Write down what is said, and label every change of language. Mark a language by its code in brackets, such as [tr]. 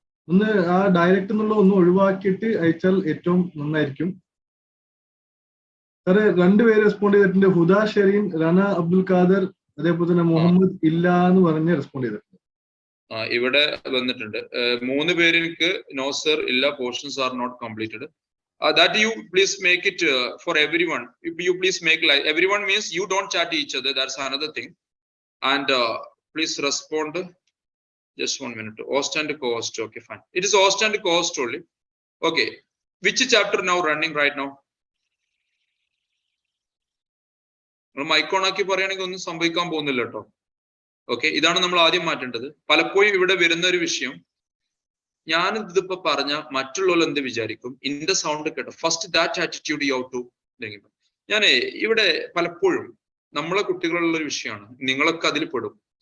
[ml] ഒന്ന് ആ ഡയറക്റ്റ് എന്നുള്ള ഒന്ന് ഒഴിവാക്കിയിട്ട് അയച്ചാൽ ഏറ്റവും നന്നായിരിക്കും. സാറ് 2 പേര് റെസ്പോണ്ട് ചെയ്തിട്ടുണ്ട്. ഹുദ ഷെരീൻ, റന അബ്ദുൽ ഖാദർ, അതേപോലെ തന്നെ മുഹമ്മദ് ഇല്ല എന്ന് പറഞ്ഞ് റെസ്പോണ്ട് ചെയ്തിട്ടുണ്ട്. ഇവിടെ വന്നിട്ടുണ്ട് 3 പേര് എനിക്ക് നോ സർ ഇല്ല, [en] Portions are not completed. That you please make it for everyone. You please make like everyone means you don't chat each other. That's another thing. And please respond Just 1 minute. Host and co-host. Okay, fine. It is host and co-host only. Okay. Which chapter now running right now? [ml] Mic on ആക്കി പറയുകയാണെങ്കിൽ ഒന്നും സംഭവിക്കാൻ പോകുന്നില്ല കേട്ടോ. Okay, ഇതാണ് നമ്മൾ ആദ്യം മാറ്റേണ്ടത്. പലപ്പോഴും ഇവിടെ വരുന്ന ഒരു വിഷയം, ഞാൻ ഇതിപ്പോ പറഞ്ഞ മറ്റുള്ളവർ എന്ത് വിചാരിക്കും, ഇന്റെ സൗണ്ട് കേട്ടോ, [en] First that attitude you too. [ml] ഞാൻ ഇവിടെ പലപ്പോഴും നമ്മളെ കുട്ടികളുള്ള ഒരു വിഷയമാണ്, നിങ്ങളൊക്കെ അതിൽ പെടും.